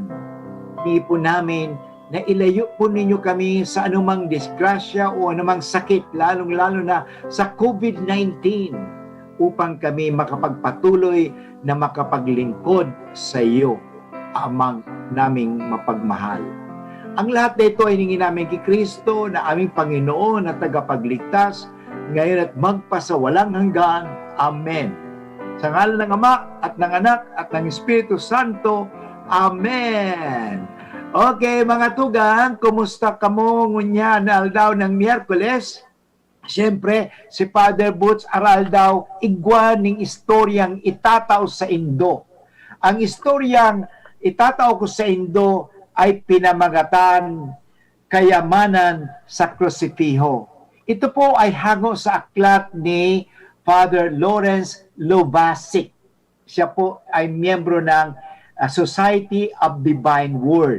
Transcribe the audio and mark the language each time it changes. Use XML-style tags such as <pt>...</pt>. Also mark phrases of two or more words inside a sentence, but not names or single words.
<tl>Hindi po namin na ilayo po ninyo kami sa anumang disgrasya o anumang sakit, lalong-lalo na sa COVID-19, upang kami makapagpatuloy na makapaglingkod sa iyo, amang naming mapagmahal. Ang lahat na ito ay hingin namin kay Kristo na aming Panginoon at tagapagligtas, ngayon at magpasawalang hanggan. Amen. Sa ngalan ng Ama at ng Anak at ng Espiritu Santo. Amen.</tl> <bik>Okay, mga tugang, kumusta kamo ngunya na aldaw ng Miyerkules? Siyempre, si Father Butch aral daw igwa ning istoryang itataw sa Indo.</bik> <tl>Ang istoryang itatao ko sa Indo ay pinamagatan kayamanan sa krusipiho. Ito po ay hango sa aklat ni Father Lawrence Lovasic. Siya po ay miyembro ng Society of Divine Word.</tl>